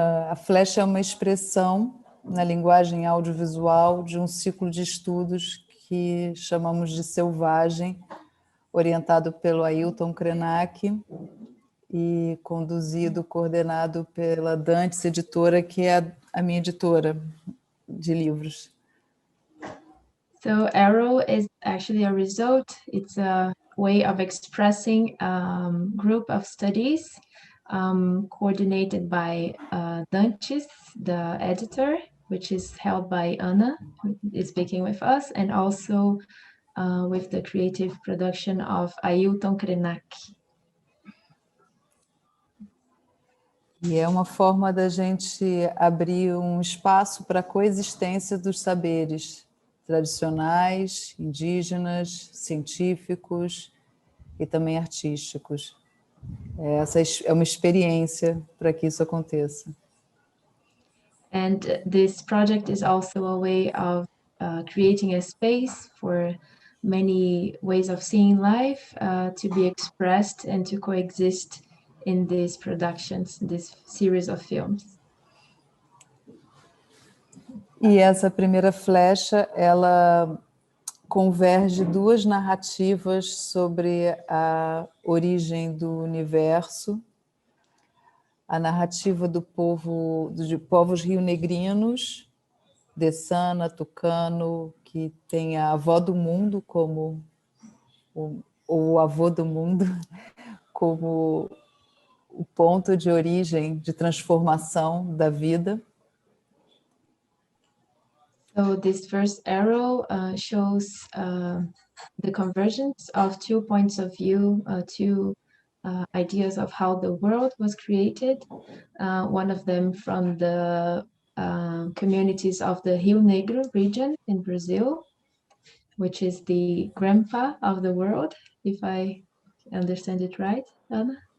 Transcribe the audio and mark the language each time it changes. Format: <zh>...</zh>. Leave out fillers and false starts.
<pt>A flecha é uma expressão na linguagem audiovisual de um ciclo de estudos que chamamos de Selvagem, orientado pelo Ailton Krenak e coordenado pela Dantes Editora, que é a minha editora de livros.</pt> <en>So arrow is actually a result. It's a way of expressing a group of studies coordinated by Dantes, the editor, which is held by Ana, who is speaking with us, and also with the creative production of Ailton Krenak.</en> <pt>E é uma forma da gente abrir um espaço para a coexistência dos saberes tradicionais, indígenas, científicos e também artísticos. Essa é uma experiência para que isso aconteça.</pt> <en>And this project is also a way of creating a space for many ways of seeing life to be expressed and to coexist in these productions, this series of films.</en> <pt>E essa primeira flecha, ela converge 2 narrativas sobre a origem do universo, a narrativa de povos rionegrinos, Dessana, Tucano, que tem a avó do mundo como o avô do mundo como o ponto de origem, de transformação da vida.</pt> <en>So this first arrow shows the convergence of 2 points of view, 2 ideas of how the world was created. One of them from the communities of the Rio Negro region in Brazil, which is the grandpa of the world, if I understand it right, Ana?</en>